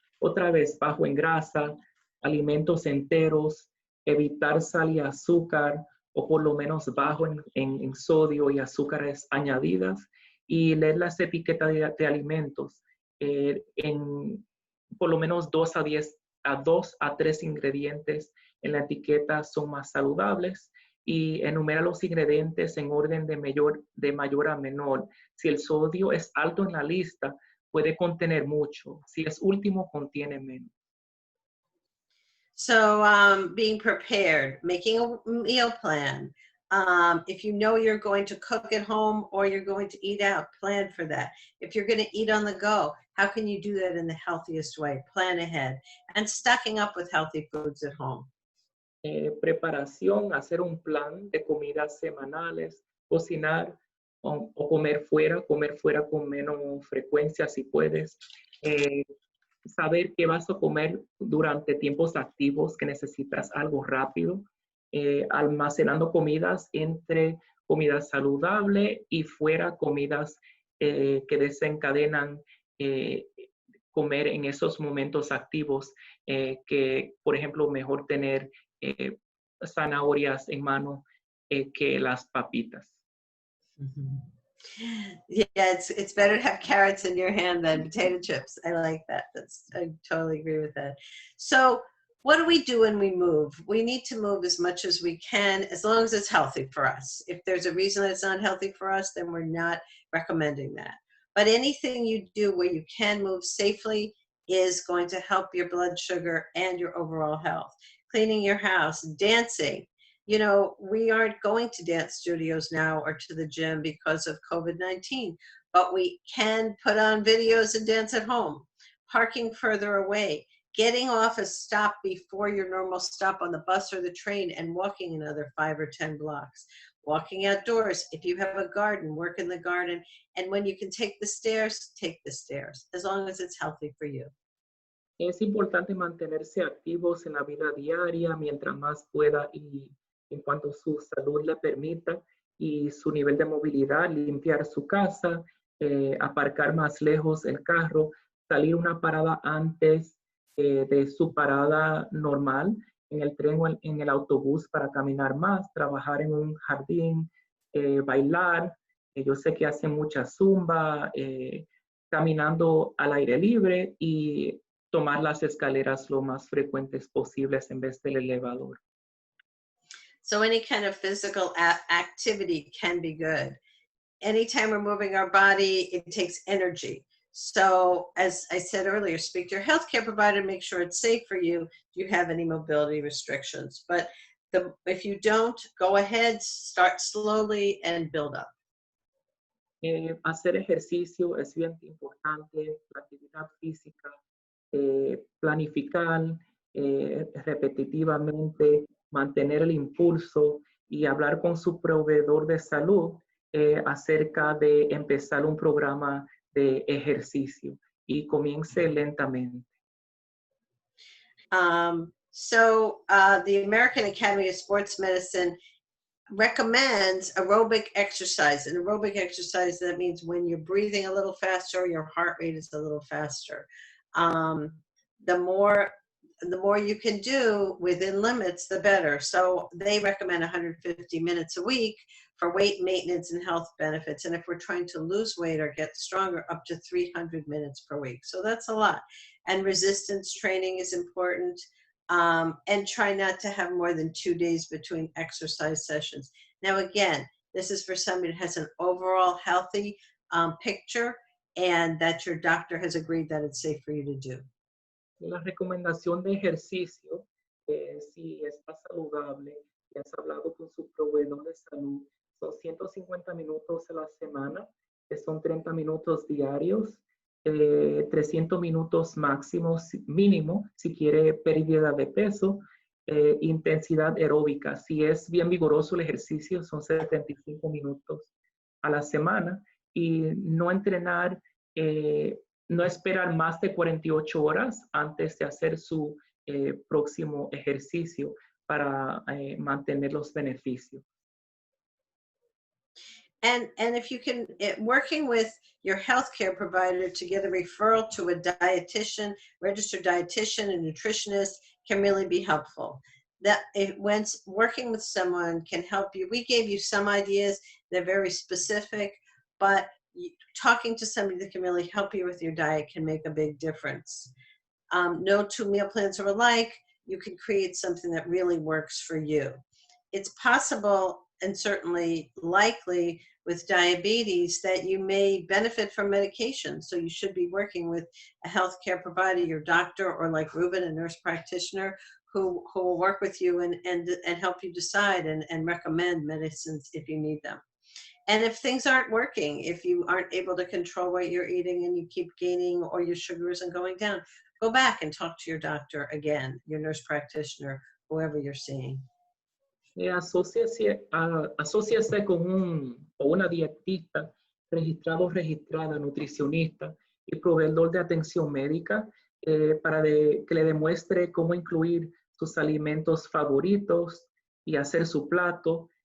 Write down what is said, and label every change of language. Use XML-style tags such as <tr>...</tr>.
<es>Otra vez, bajo en grasa, alimentos enteros, evitar sal y azúcar, o por lo menos bajo en sodio y azúcares añadidas, y leer las etiquetas de alimentos en por lo menos 2 a 3 ingredientes en la etiqueta son más saludables, y enumera los ingredientes en orden de mayor a menor. Si el sodio es alto en la lista, puede contener mucho. Si es último, contiene menos.</es> <en>So being prepared, making a meal plan. If you know you're going to cook at home or you're going to eat out, plan for that. If you're going to eat on the go, how can you do that in the healthiest way? Plan ahead. And stocking up with healthy foods at home.</en> <es>Preparación, hacer un plan de comidas semanales, cocinar o comer fuera con menos frecuencia si puedes. Saber qué vas a comer durante tiempos activos que necesitas algo rápido, almacenando comidas entre comidas saludables y fuera comidas que desencadenan comer en esos momentos activos, que por ejemplo mejor tener zanahorias en mano que las papitas. Mm-hmm.</es> <en>Yeah, it's better to have carrots in your hand than potato chips. I like that. I totally agree with that. So what do we do when we move? We need to move as much as we can, as long as it's healthy for us. If there's a reason that it's not healthy for us, then we're not recommending that. But anything you do where you can move safely is going to help your blood sugar and your overall health. Cleaning your house, dancing. You know, we aren't going to dance studios now or to the gym because of COVID-19, but we can put on videos and dance at home. Parking further away, getting off a stop before your normal stop on the bus or the train and walking another 5 or 10 blocks. Walking outdoors. If you have a garden, work in the garden. And when you can take the stairs, as long as it's healthy for you.</en> <es>Es importante mantenerse activos en la vida diaria mientras más pueda y en cuanto su salud le permita y su nivel de movilidad, limpiar su casa, aparcar más lejos el carro, salir una parada antes de su parada normal en el tren o en el autobús para caminar más, trabajar en un jardín, bailar. Yo sé que hacen mucha zumba, caminando al aire libre y tomar las escaleras lo más frecuentes posibles en vez del elevador.</es> <en>So any kind of physical activity can be good. Anytime we're moving our body, it takes energy. So as I said earlier, speak to your healthcare provider, make sure it's safe for you. Do you have any mobility restrictions? But if you don't, go ahead, start slowly and build up.</en> <es>Hacer ejercicio es bien importante, la actividad física, planificar repetitivamente, mantener el impulso y hablar con su proveedor de salud acerca de empezar un programa de ejercicio y comience lentamente.</es> <en>So the American Academy of Sports Medicine recommends aerobic exercise. And aerobic exercise, that means when you're breathing a little faster, your heart rate is a little faster. The more you can do within limits, the better. So they recommend 150 minutes a week for weight maintenance and health benefits. And if we're trying to lose weight or get stronger, up to 300 minutes per week. So that's a lot. And resistance training is important. And try not to have more than 2 days between exercise sessions. Now, again, this is for somebody that has an overall healthy picture and that your doctor has agreed that it's safe for you to do.</en> <es>La recomendación de ejercicio, si está saludable y has hablado con su proveedor de salud, son 150 minutos a la semana, que son 30 minutos diarios, 300 minutos máximos, mínimo, si quiere pérdida de peso, intensidad aeróbica. Si es bien vigoroso el ejercicio, son 75 minutos a la semana, y no entrenar, no esperar más de 48 horas antes de hacer su próximo ejercicio para mantener los beneficios.</es> <en>And if you can, working with your healthcare provider to get a referral to a dietitian, registered dietitian and nutritionist can really be helpful. That when working with someone can help you. We gave you some ideas, they're very specific, but talking to somebody that can really help you with your diet can make a big difference. No two meal plans are alike. You can create something that really works for you. It's possible and certainly likely with diabetes that you may benefit from medication. So you should be working with a healthcare provider, your doctor, or like Ruben, a nurse practitioner, who will work with you and help you decide and recommend medicines if you need them. And if things aren't working, if you aren't able to control what you're eating and you keep gaining or your sugar isn't going down, go back and talk to your doctor again, your nurse practitioner, whoever you're seeing.</en> <es>Asóciese con una dietista registrado o registrada, nutricionista y proveedor de atención médica para que le demuestre cómo incluir sus alimentos favoritos y hacer su plato.</es>